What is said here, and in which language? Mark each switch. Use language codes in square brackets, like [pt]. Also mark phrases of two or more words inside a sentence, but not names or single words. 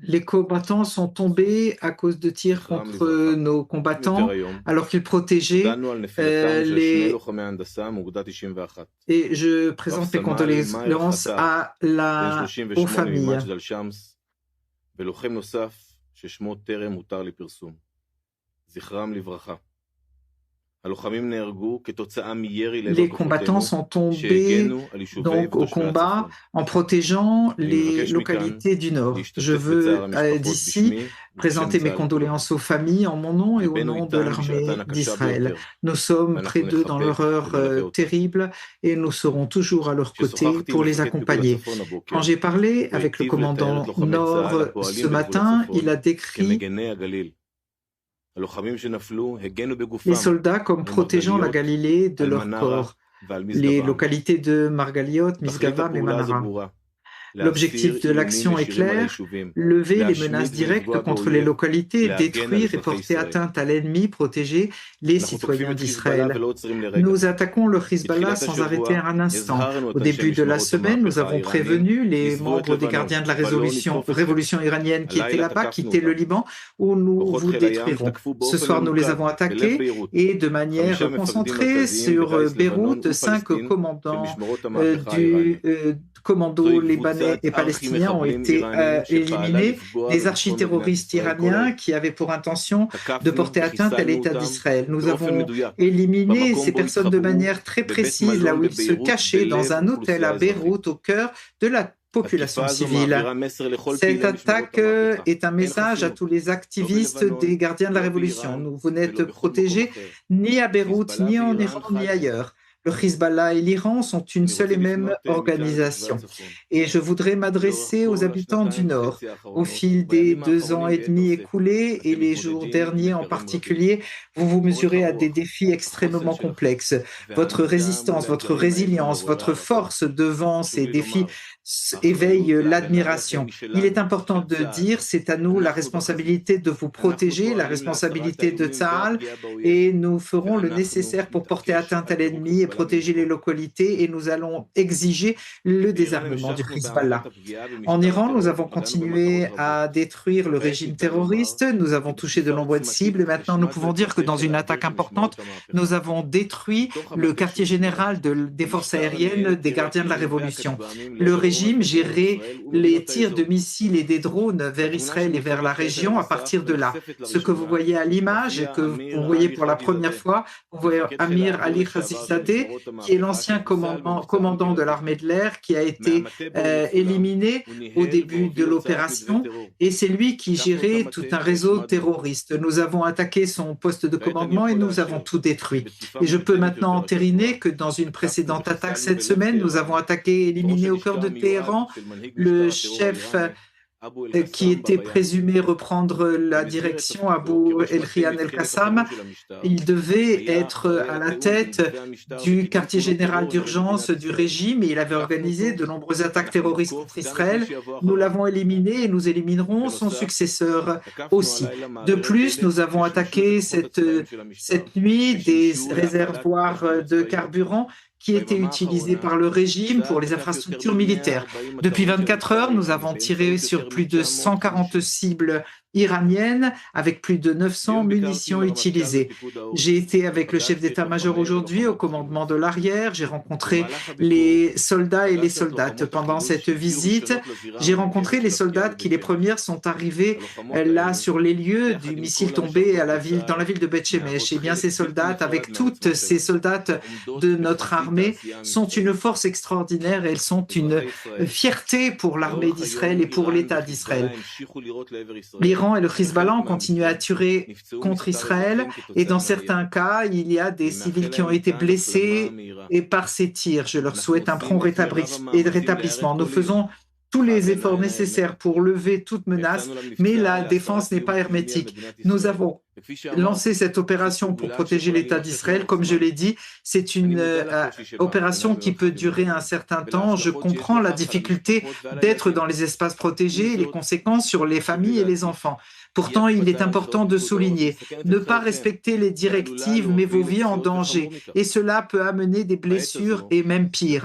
[fr] Les combattants sont tombés à cause de tirs [he] זכרם [fr] contre [he] לברכה. [fr] nos [he] יותר [fr] combattants [he] היום [fr] alors qu'ils protégeaient [he] הודענו על נפילתם של שני [fr] les... [he] לוחמי הנדסה מאוגדה 91, [fr] Et je [he] רב [fr] présente mes [he] סמל מאהר [fr] condoléances [he] חטר, בן [fr] aux [he] 38 [fr] familles. [he] ממג'דל שמס, ולוחם נוסף ששמו טרם הותר לפרסום. זכרם לברכה. הלוחמים נהרגו כתוצאה מירי לעבר [fr] Les combattants [he] כוחותינו [fr] sont tombés [he] שהגנו על יישובי [fr] donc au [he] ותושבי [fr] combat [he] הצפון. [fr] en protégeant [he] אני [fr] les [he] מבקש מכאן [fr] localités du Nord. Je [he] להשתתף בצער [fr] veux [he] המשפחות [fr] d'ici [he] בשמי [fr] présenter [he] ובשם [fr] mes [he] צה"ל כולו. [fr] condoléances aux familles en mon nom et au [he] ליבנו [fr] nom de [he] איתם בשעתן [fr] l'armée [he] הקשה [fr] d'Israël. [he] ביותר, [fr] Nous sommes près [he] ואנחנו [fr] d'eux dans leur [he] נחבק [fr] heure [he] ונלווה אותם. [fr] terrible et nous serons toujours à leur côté [he] כששוחחתי [fr] pour [he] עם [fr] les [he] מפקד פיקוד [fr] accompagner. [he] הצפון הבוקר, [fr] Quand j'ai parlé [he] הוא [fr] avec le [he] היטיב לתאר את [fr] commandant [he] לוחמי צה"ל [fr] Nord [he] הפועלים [fr] ce [he] בגבול [fr] matin, [he] הצפון [fr] il a décrit [he] כמגני הגליל. הלוחמים שנפלו הגנו [fr] les [he] בגופם [fr] soldats comme [he] על [fr] protégeant la [he] מרגליות, [fr] Galilée de [he] על [fr] leur [he] מנרה [fr] corps. [he] ועל [fr] Les [he] משגב-עם. [fr] localités de Margaliot, [he] תכלית [fr] Misgavam et [he] הפעולה הזו [fr] Manara. [he] ברורה, [fr] L'objectif [he] להסיר [fr] de [he] איומים [fr] l'action est [he] ישירים על [fr] clair, [he] היישובים, [fr] lever les [he] להשמיד [fr] menaces directes [he] ולפגוע [fr] contre les [he] באויב, [fr] localités, [he] להגן על [fr] détruire et [he] אזרחי [fr] porter [he] ישראל. [fr] atteinte à l'ennemi, protéger les [he] אנחנו תוקפים [fr] citoyens [he] את חיזבאללה [fr] d'Israël. [he] ולא עוצרים לרגע. [fr] Nous attaquons le Hezbollah [he] מתחילת [fr] sans arrêter [he] השבוע [fr] un instant. [he] הזהרנו [fr] Au [he] את אנשי [fr] début de la [he] משמרות [fr] semaine, nous [he] המהפכה [fr] avons [he] האיראנים, [fr] prévenu les [he] עזבו את [fr] membres des [he] לבנון, [fr] gardiens de la [he] ולא נתקוף אתכם. [fr] révolution iranienne qui étaient [he] הלילה [fr] là-bas, [he] תקפנו [fr] quitter le [he] אותם. [fr] Liban, où nous [he] כוחות [fr] vous [he] חיל הים [fr] détruirons. [he] תקפו [fr] Ce [he] באופן [fr] soir, nous les [he] ממוקד, [fr] avons [he] בלב [fr] attaqués [he] ביירות. [fr] et de manière [he] 5 מפקדים [fr] concentrée [he] מרכזיים [fr] sur [he] בגיס לבנון [fr] Beyrouth, 5 [he] ופלסטין של [fr] commandants [he] משמרות המהפכה [fr] du [he] האיראנית. [fr] commando [he] זוהי [fr] libanais [he] קבוצת [fr] et palestiniens ont [he] ארכי-מחבלים [fr] été [he] איראנים שפעלה [fr] éliminés. [he] לפגוע [fr] Des [he] בביטחון מדינת [fr] architerroristes [he] ישראל כל [fr] iraniens [he] העת. [fr] qui avaient pour intention de [he] תקפנו [fr] porter atteinte à [he] וחיסלנו [fr] l'État [he] אותם [fr] d'Israël. Nous [he] באופן [fr] avons [he] מדויק, [fr] éliminé [he] במקום [fr] ces [he] בו [fr] personnes de [he] התחבאו [fr] manière très [he] בבית [fr] précise, là [he] מלון [fr] où ils se [he] בביירות [fr] cachaient dans [he] בלב [fr] un hôtel [he] אוכלוסייה [fr] à [he] אזרחית. [fr] Beyrouth, au cœur de la population [he] התקיפה הזו [fr] civile. [he] מעבירה מסר לכל [fr] Cette [he] פעילי משמרות [fr] attaque [he] המהפכה. [fr] est un [he] אין [fr] message à [he] חסינות, [fr] tous les [he] לא [fr] activistes [he] בלבנון, [fr] des gardiens de la [he] לא [fr] révolution. [he] באיראן [fr] Vous n'êtes [he] ולא בכל מקום [fr] protégés [he] אחר. [fr] ni à Beyrouth, [he] חיזבאללה [fr] ni en [he] ואיראן [fr] Iran, [he] חד [fr] ni [he] הם. [fr] ailleurs. Le Hezbollah et l'Iran sont une [he] אני [fr] seule [he] רוצה [fr] et même [he] לפנות מכאן לתושבי [fr] organisation. [he] הצפון. [fr] Et je voudrais [he] לאורך [fr] m'adresser aux [he] כל [fr] habitants du [he] השנתיים [fr] Nord. [he] וחצי [fr] Au [he] האחרונות [fr] fil des [he] ובימים [fr] 2 ans [he] האחרונים [fr] et demi [he] ביתר שאת, [fr] écoulés et [he] אתם [fr] les jours [he] מתמודדים עם [fr] derniers en [he] אתגרים רבים. [fr] particulier, vous vous mesurez à [he] אורך [fr] des [he] הרוח, [fr] défis [he] החוסן [fr] extrêmement [he] שלכם [fr] complexes. Votre [he] והעמידה [fr] résistance, [he] מול [fr] votre [he] האתגרים האלה [fr] résilience, [he] מעוררי [fr] votre [he] הערכה. [fr] force devant [he] חשוב [fr] ces [he] לי [fr] défis [he] לומר, [fr] éveille [he] האחריות להגנה עליכם [fr] l'admiration. [he] היא [fr] Il est [he] שלנו, [fr] important [he] של [fr] de [he] צה"ל. [fr] dire, c'est à nous la [he] אנחנו בחזית. [fr] responsabilité de vous [he] אנחנו [fr] protéger, la [he] פועלים להסרת [fr] responsabilité de [he] האיומים [fr] Tsahal, [he] והפגיעה באויב. [fr] et nous ferons le [he] ואנחנו [fr] nécessaire pour porter [he] נתעקש [fr] atteinte à [he] על פירוק [fr] l'ennemi et [he] חיזבאללה [fr] protéger les [he] מנשקו. [fr] localités, et nous allons exiger le [he] באיראן [fr] désarmement du [he] המשכנו [fr] Hezbollah. [he] בהמרת הפגיעה [fr] En [he] במשטר [fr] Iran, nous [he] הטרור, [fr] avons [he] פגענו [fr] continué [he] במטרות [fr] à [he] רבות. [fr] détruire le [he] כעת [fr] régime [he] ניתן לומר [fr] terroriste, nous avons [he] כי [fr] touché de [he] בתקיפה [fr] nombreuses cibles, et [he] עוצמתית [fr] maintenant nous [he] השמדנו [fr] pouvons [he] את [fr] dire que [he] מטה [fr] dans [he] חיל [fr] une [he] האוויר [fr] attaque [he] של [fr] importante, [he] משמרות המהפכה. [fr] nous avons détruit [he] בתוך [fr] le [he] המטה [fr] quartier [he] שהושמד, [fr] général des forces [he] המשטר [fr] aériennes [he] ניהל [fr] des gardiens de la [he] טילים [fr] Révolution. [he] והכטב"מים [fr] Le [he] לעבר [fr] régime [he] עורף מדינת [fr] gérait [he] ישראל [fr] les [he] ומדינות [fr] tirs de [he] האזור. [fr] missiles et des drones vers [he] התמונה [fr] Israël et vers la [he] שמוצגת כעת על [fr] région à [he] המסך [fr] partir de là. [he] ונחשפת [fr] Ce que vous [he] לראשונה, [fr] voyez à l'image et [he] מופיע [fr] que [he] אמיר [fr] vous voyez [he] עלי [fr] pour la première [he] חאג'יזאדה, [fr] fois, vous voyez [he] מפקד חיל [fr] Amir [he] האוויר [fr] Ali [he] לשעבר של [fr] Khazizadeh, [he] משמרות [fr] qui est [he] המהפכה [fr] l'ancien [he] שחוסל במבצע [fr] commandant de [he] המגירתי. [fr] l'armée de l'air, qui a été [he] מהמטה בו הוא מצולם, [fr] éliminé [he] הוא [fr] au [he] ניהל [fr] début de [he] והוביל הוצאת מתווה [fr] l'opération, [he] טרור. [fr] et c'est lui qui [he] תקפנו את [fr] gérait [he] המטה [fr] tout un réseau [he] והשמדנו. [fr] terroriste. Nous avons attaqué son poste de [he] כעת אני [fr] commandement et [he] יכול [fr] nous avons [he] לאשר [fr] tout détruit. [he] שבתקיפה [fr] Et je peux [he] מוקדמת [fr] maintenant [he] יותר השבוע [fr] entériner que dans une [he] תקפנו [fr] précédente attaque [he] וחיסלנו [fr] cette [he] בלב [fr] semaine, nous avons [he] טהרן [fr] attaqué et [he] את ראש [fr] éliminé au [he] הלשכה [fr] cœur de [he] המיועד [fr] Téhéran [he] של מנהיג [fr] le [he] משטר הטרור [fr] chef [he] האיראני אבו [fr] qui [he] אל-קסאם [fr] était [he] בביאן. [fr] présumé reprendre la [he] במסגרת [fr] direction, [he] תפקידו [fr] Abu [he] כראש מטה [fr] El-Khian [he] מפקדת [fr] El-Qassam. [he] החירום של המשטר, [fr] Il devait [he] היה [fr] être [he] אחראי [fr] à [he] על [fr] la [he] התיאום בין [fr] tête [he] גופי המשטר [fr] du [he] וקידום [fr] quartier [he] פעולות [fr] général [he] טרור נגד [fr] d'urgence [he] מדינת [fr] du [he] ישראל. [fr] régime et il avait [he] תקפנו [fr] organisé [he] אותו [fr] de nombreuses attaques [he] ואנחנו [fr] terroristes [he] נתקוף [fr] contre [he] גם את מי [fr] Israël. [he] שיבוא [fr] Nous [he] אחריו. [fr] l'avons éliminé et nous éliminerons son [he] בנוסף, [fr] successeur [he] תקפנו [fr] aussi. [he] הלילה [fr] De [he] מעברי [fr] plus, [he] דלק [fr] nous avons [he] ששימשו את [fr] attaqué [he] הכוחות הצבאיים של המשטר [fr] cette nuit des [he] ושימשו להפעלת [fr] réservoirs [he] תשתיות [fr] de [he] צבאיות. [fr] carburant qui étaient [he] ביממה [fr] utilisés [he] האחרונה [fr] par le régime [he] צה"ל [fr] pour les [he] תקף יותר [fr] infrastructures [he] מ-140 [fr] militaires. Depuis [he] מטרות של [fr] 24 [he] המשטר [fr] heures, nous [he] האיראני [fr] avons tiré [he] באמצעות [fr] sur [he] יותר [fr] plus de [he] מ-900 [fr] 140 [he] כיבושים. [fr] cibles iraniennes avec plus de 900 [he] היום ביקרתי [fr] munitions [he] עם הרמטכ"ל [fr] utilisées. [he] ופיקוד העורף. [fr] J'ai été avec le chef [he] פגשתי את [fr] d'état-major [he] לוחמי [fr] aujourd'hui au [he] ולוחמות [fr] commandement [he] החילוץ. [fr] de l'arrière. J'ai rencontré [he] במהלך הביקור [fr] les soldats et les [he] פגשתי את [fr] soldates. [he] לוחמות [fr] Pendant [he] החילוץ [fr] cette [he] שהגיעו [fr] visite, [he] ראשונות לזירה [fr] j'ai rencontré [he] הממוקדת [fr] les [he] של הפגיעה [fr] soldats qui, les [he] בבית שמש. [fr] premières, sont arrivés [he] הלוחמות [fr] là [he] האלו, [fr] sur les lieux [he] יחד [fr] du [he] עם [fr] missile [he] כל [fr] tombé [he] המשרתות [fr] dans la ville de Beth [he] בצה"ל, [fr] Shemesh. [he] מהוות [fr] Et bien, [he] חלק [fr] ces [he] בלתי [fr] soldats, avec [he] נפרד [fr] toutes [he] מהעוצמה [fr] ces [he] שלנו, [fr] soldats [he] ועומדות [fr] de notre [he] בחזית [fr] armée, [he] העשייה [fr] sont [he] המבצעית. [fr] une force extraordinaire. Elles sont une [he] אזרחי ישראל, [fr] fierté pour l'armée [he] לאורך [fr] d'Israël [he] היום [fr] et pour [he] איראן [fr] l'État d'Israël. [he] וחיזבאללה המשיכו לירות לעבר ישראל. [fr] L'Iran et le [he] בחלק [fr] Hezbollah ont continué à [he] מהמקרים [fr] tirer [he] נפצעו [fr] contre [he] מספר [fr] Israël [he] אזרחים [fr] et [he] כתוצאה [fr] dans certains [he] מהירי. [fr] cas, il y a des [he] אני [fr] civils [he] מאחל [fr] qui ont [he] להם [fr] été [he] מכאן החלמה [fr] blessés [he] מהירה. [fr] et par ces tirs, je leur [he] אנחנו [fr] souhaite un [he] עושים [fr] prompt [he] את מירב המאמצים [fr] rétablissement. Nous [he] להיערך כל [fr] faisons [he] איום. [fr] tous [he] אך [fr] les [he] ההגנה [fr] efforts [he] אינה [fr] nécessaires [he] הרמטית. [fr] pour lever toute menace, [he] יצאנו [fr] mais [he] למבצע [fr] la [he] להסרת [fr] défense n'est [he] איום [fr] pas [he] קיומי על [fr] hermétique. [he] מדינת [fr] Nous [he] ישראל. [fr] avons lancer cette opération pour protéger l'État d'Israël. Comme je l'ai dit, c'est une opération qui peut durer un certain temps. Je comprends la difficulté d'être dans les espaces protégés et les conséquences sur les familles et les enfants. Pourtant, il est important de souligner, ne pas respecter les directives met vos vies en danger et cela peut amener des blessures et même pire.